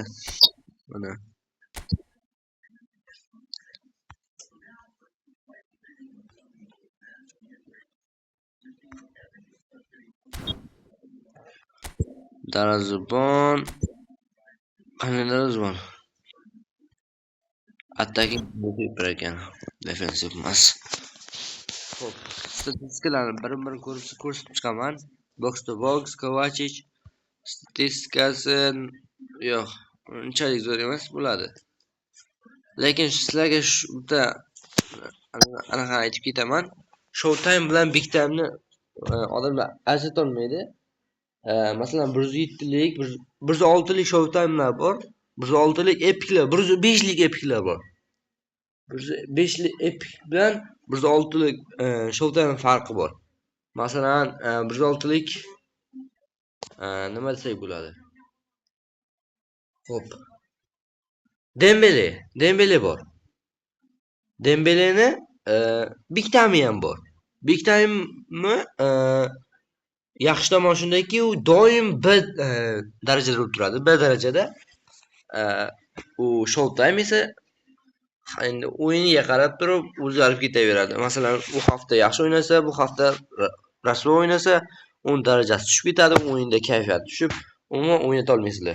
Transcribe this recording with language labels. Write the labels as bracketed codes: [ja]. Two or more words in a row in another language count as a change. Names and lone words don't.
[uz] Mana. Darvozabon. Qanday darvozabon? Attacking ekan. Defensive emas. Xo'p, statistikalarni bir-birini ko'rsatib chiqaman. [en] Box to box [uz] Kovacic statistikasi yo'q, unchalik zo'r emas bo'ladi. Lekin sizlarga bitta anaqa aytib ketaman. Showtime bilan [en] big time'ni [uz] odamlar ajrata olmaydi. Masalan, 107lik, 106lik showtime'lar bor. 106lik epiclar, 105lik epiclar bor. 105lik epic bilan 106lik showtime farqi bor. Masalan, 106lik nima desak bo'ladi? Xo'p. Dembele bor. Dembeleni [en] big time [uz] ham bor. [en] Big time'ni [uz] yaxshi tomoni shundaki, u doim B darajada turadi. B darajada. U showtime esa endi o'yiniga qarab turib o'zgarib ketaveradi. Masalan, bu hafta yaxshi o'ynasa, bu hafta rasvo o'ynasa, 10 darajasi tushib ketadi, o'yinda kayfiyat tushib, umuman o'ynata olmaysizlar.